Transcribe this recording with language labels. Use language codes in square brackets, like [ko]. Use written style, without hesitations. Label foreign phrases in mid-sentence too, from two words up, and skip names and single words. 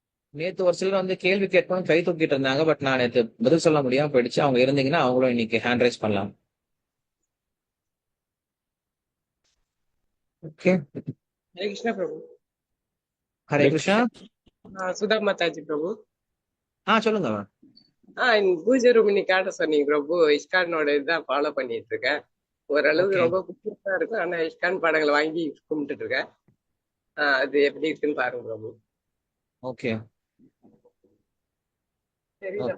[ta] நேத்து ஒரு சிலர் வந்து கேள்வி கேட்கணும் கை தூக்கிட்டு இருந்தாங்க. பட் நான் நேத்து பதில் சொல்ல முடியாம போயிடுச்சு. அவங்க இருந்தீங்கன்னா அவங்களும் இன்னைக்கு [en] hand raise [ta] பண்ணலாம். ஓகே. [hi] हरे कृष्णा प्रभु। [ta] ஹரே கிருஷ்ணா. [hi] सुधा माता जी प्रभु। [ta] சொல்லுங்க மேம். இந்த பூஜை ரூம் இன்னைக்கு காட்ட சொன்னீங்க பிரபு. இஸ்கானோட இதுதான் ஃபாலோ பண்ணிட்டு இருக்கேன். ஓரளவுக்கு ஓகே. ரொம்ப புதுசா இருக்கும். ஆனா இஸ்கான் படங்களை வாங்கி கும்பிட்டுட்டு இருக்கேன். அது எப்படி இருக்குன்னு பாருங்க பிரபு. ஓகே. சரிதா